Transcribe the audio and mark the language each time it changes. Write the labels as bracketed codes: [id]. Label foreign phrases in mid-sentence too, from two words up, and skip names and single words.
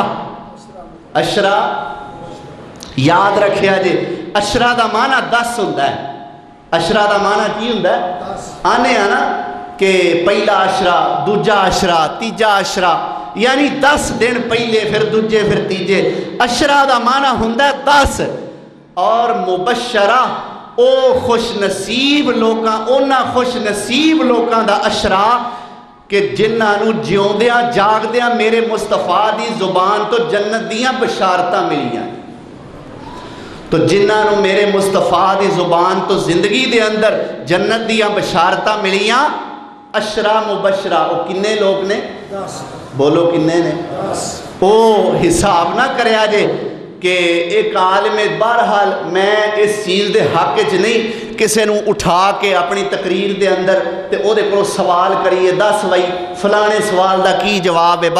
[pa] اشرا یاد رکھیا جے، اشرا دا معنی 10 ہوندہ ہے۔ اشرا دا معنی کی ہوندہ ہے؟ آنے آنا کہ پہلا اشرا، دوجا اشرا، تیجا اشرا، یعنی 10 دن پہلے پھر دوجے پھر تیجے۔ اشرا دا معنی ہوندہ ہے 10 اور مبشرہ او خوش نصیب لوکاں، اونا خوش نصیب لوکاں دا اشرا کہ جنہاں نو جیوندیاں جاگدیاں میرے مصطفیٰ دی زبان تو جنت دیاں بشارتاں ملیاں۔ تو جنہاں نو میرے مصطفیٰ دی زبان تو زندگی دے اندر جنت دیاں بشارتاں ملیاں، اشرا مبشرہ، او کنے لوگ نے؟ 10۔ بولو کنے نے؟ 10۔ او حساب نہ کرے آجے کہ ایک عالم، بہرحال میں اس چیز دے حق وچ نہیں کسے نو اٹھا کے اپنی تقریر دے اندر تے او دے کو سوال کریے 10 وئی فلانے سوال دا کی جواب ہے۔